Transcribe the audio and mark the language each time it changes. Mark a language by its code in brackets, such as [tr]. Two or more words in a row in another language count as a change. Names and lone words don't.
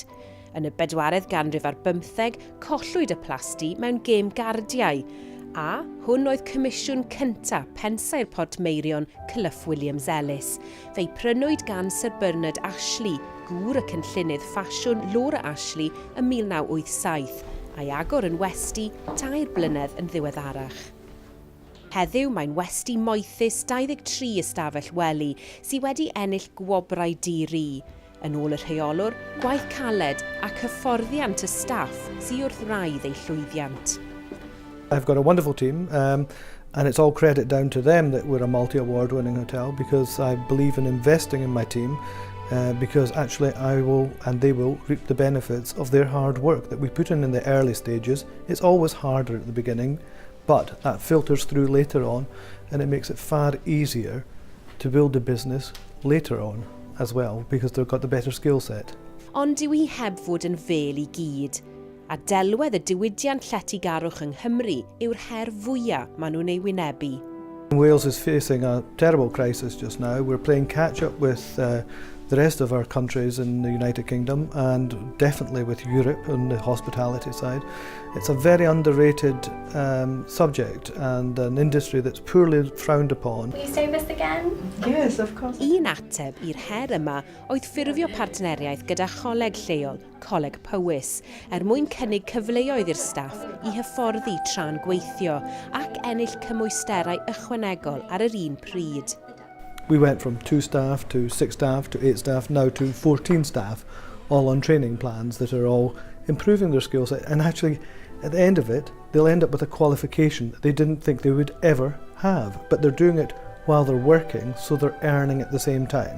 [cy] Yn y 4edd ganrif ar 15, collwyd y plasty mewn gêm gardiau, a hwn oedd comisiwn cyntaf pensau'r Portmeirion Clough Williams-Ellis, fe'i prynwyd gan Sir Bernard Ashley, gŵr y cynllunydd ffasiwn Laura Ashley ym 1987, a'i agor yn westi 2 blynedd yn ddiweddarach. Heddiw mae'n westi moethus 23 ystafell wely sydd wedi ennill gwobrau di-ri. Yn ôl y rheolwr, gwaith caled ac hyfforddiant y staff sydd wrth raidd ei llwyddiant. [en] I've got a wonderful team and it's all credit down to them that we're a multi-award winning hotel, because I believe in investing in my team because actually I will and they will reap the benefits of their hard work that we put in the early stages. It's always harder at the beginning, but that filters through later on and it makes it far easier to build a business later on as well, because they've got the better skill set. [cy] Ond dyw hi heb fod yn fel I gyd. A delwedd y diwydiant lletygarwch yng Nghymru yw'r her fwyaf maen nhw'n ei wynebu. [en] Wales is facing a terrible crisis just now. We're playing catch up with the rest of our countries in the United Kingdom and definitely with Europe on the hospitality side. It's a very underrated subject and an industry that's poorly frowned upon. Will you stay with us again? Yes, of course. [cy] Un ateb i'r her yma oedd ffurfio partneriaeth gyda choleg lleol, Coleg Powys, mwyn cynnig cyfleoedd i'r staff I hyfforddi tra'n gweithio ac ennill cymwysterau ychwanegol ar yr un pryd. [en] We went from 2 staff to 6 staff to 8 staff, now to 14 staff, all on training plans that are all improving their skill set. And actually, at the end of it, they'll end up with a qualification that they didn't think they would ever have. But they're doing it while they're working, so they're earning at the same time.